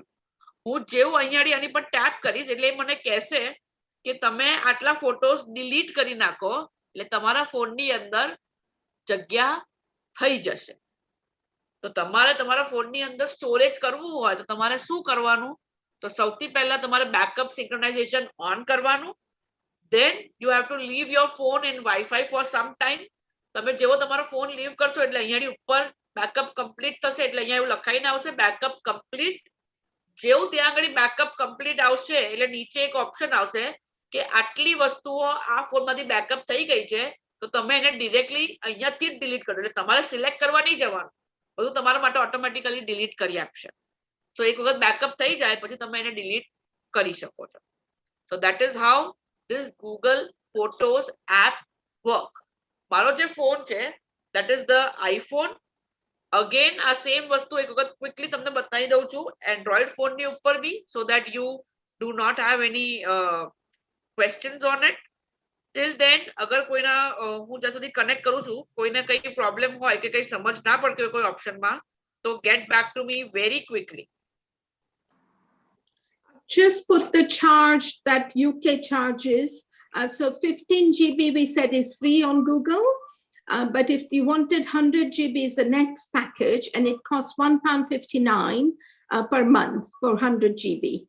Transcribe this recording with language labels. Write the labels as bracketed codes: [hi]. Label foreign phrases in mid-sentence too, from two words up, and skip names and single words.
[gu] હું જેવું અહીંયાથી આની પર ટેપ કરીશ એટલે મને કહેશે કે તમે આટલા [en] photos delete [gu] કરી નાખો, એટલે તમારા ફોનની અંદર જગ્યા થઈ જશે. તો તમારે તમારા ફોનની અંદર સ્ટોરેજ કરવું હોય તો તમારે શું કરવાનું? તો સૌથી પહેલા તમારે [en] backup synchronization [gu] ઓન કરવાનું. [en] Then you have to leave your phone in Wi-Fi for some time. [gu] તમે જેવો તમારો ફોન લીવ કરશો એટલે અહીંયાની ઉપર [en] backup complete [gu] થશે, એટલે અહીંયા એવું લખાઈને આવશે [en] backup complete. [gu] જેવું ત્યાં આગળ [en] backup complete [gu] આવશે એટલે નીચે એક ઓપ્શન આવશે કે આટલી વસ્તુઓ આ ફોનમાંથી બેકઅપ થઈ ગઈ છે, તો તમે એને ડિરેક્ટલી અહીંયાથી જ ડિલીટ કરો. એટલે તમારે સિલેક્ટ કરવા નહીં જવાનું, બધું તમારા માટે [en] automatically delete [gu] કરી આપશે. સો એક વખત બેકઅપ થઈ જાય પછી તમે એને ડિલીટ કરી શકો છો. [en] so that is how this Google Photos app work. [gu] મારો જે ફોન છે [en] that is the iPhone. [gu] Again આ સેમ વસ્તુ એક વખત ક્વિકલી તમને બતાવી દઉં છું એન્ડ્રોઈડ ફોનની ઉપર બી, [en] so that you do not have any questions on it. Till then [gu] અગર કોઈના હું જ્યાં સુધી કનેક્ટ કરું છું કોઈને કંઈ પ્રોબ્લેમ હોય કે કંઈ સમજ ના પડતી હોય કોઈ ઓપ્શનમાં, તો [en] get back to me very quickly. Just put the charge that UK charges. So 15 GB we said is free on Google. But if you wanted 100 GB is the next package and it costs £1.59 per month for 100 GB.